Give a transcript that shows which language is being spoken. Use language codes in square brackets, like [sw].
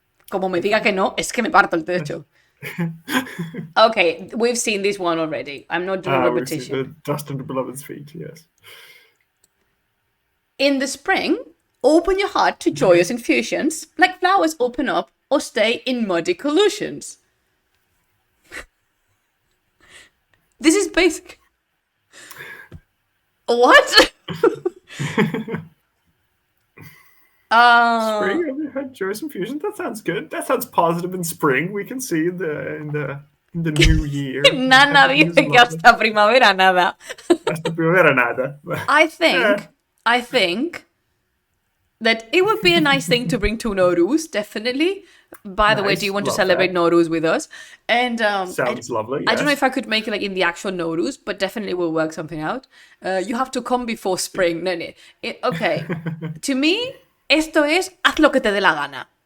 [es] Como me diga que no, es que me parto el techo. [en] Okay, we've seen this one already. I'm not doing repetition. We've seen the dust under beloved's feet, yes. In the spring, open your heart to joyous infusions, like flowers open up or stay in muddy collusions. This is basic. What? Spring, have you had joyous infusion? That sounds good. That sounds positive in spring. We can see in the new year. [es] Nana dice que hasta primavera nada. Hasta primavera nada. [en] I think that it would be a nice thing to bring to Nowruz, definitely. By the way, do you want to celebrate Nowruz with us? And sounds lovely. Yes. I don't know if I could make it like in the actual Nowruz, but definitely we'll work something out. You have to come before spring. No. Okay. To me, [es] esto es haz lo que te dé la gana.